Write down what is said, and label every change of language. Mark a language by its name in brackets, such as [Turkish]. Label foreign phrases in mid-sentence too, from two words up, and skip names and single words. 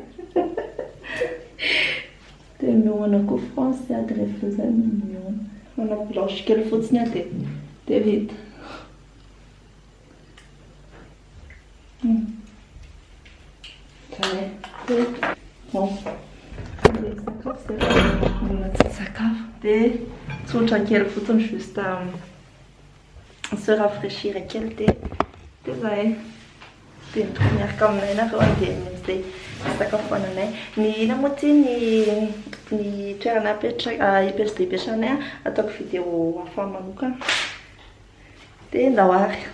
[Malagasy] dia mihomana koa français ady rehefa zay mihomana manao blanche kely fotsiny a dia vita bon sakafo dia tsotra kely fotsiny [French] juste se [Malagasy] rafraîchir kely dia zay dia miaraka aminay nareo andeha amin'izay sakafo-ananay ny ina moa ty ny toerana ipetrahanay ataoko vidéo hafa manokana dia ndao